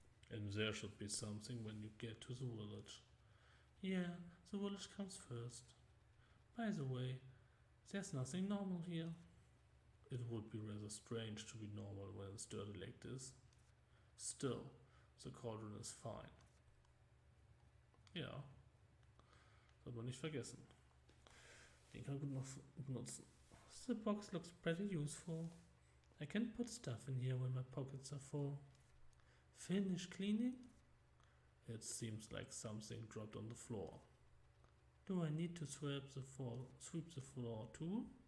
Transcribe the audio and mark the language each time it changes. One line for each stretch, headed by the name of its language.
English: And there should be something when you get to the village. Yeah, the village comes first. By the way, there's nothing normal here. It would be rather strange to be normal when it's dirty like this. Still, the cauldron is fine.
German: Ja, soll man nicht vergessen. Den kann man gut noch benutzen.
English: The box looks pretty useful. I can put stuff in here when my pockets are full. Finish cleaning? It seems like something dropped on the floor. Do I need to sweep the floor too?